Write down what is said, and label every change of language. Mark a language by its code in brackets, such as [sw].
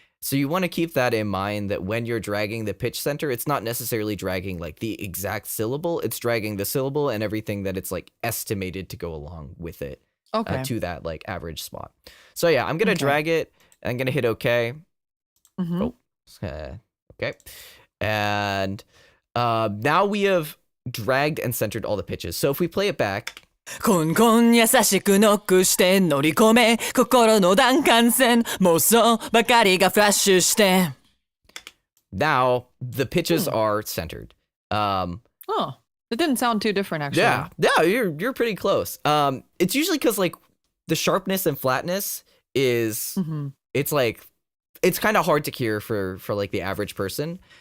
[en] So you want to keep that in mind, that when you're dragging the pitch center, it's not necessarily dragging like the exact syllable, it's dragging the syllable and everything that it's like estimated to go along with it to that like average spot. So yeah, I'm going to drag it. I'm going to hit OK. Okay. And now we have dragged and centered all the pitches. So if we play it back. [ja] こんこん優しくノックして乗り込め心の弾丸線妄想ばかりがフラッシュして [en] Now the pitches are centered. It didn't sound too different actually. Yeah, you're pretty close. It's usually because like the sharpness and flatness is it's like it's kind of hard to hear for like the average person.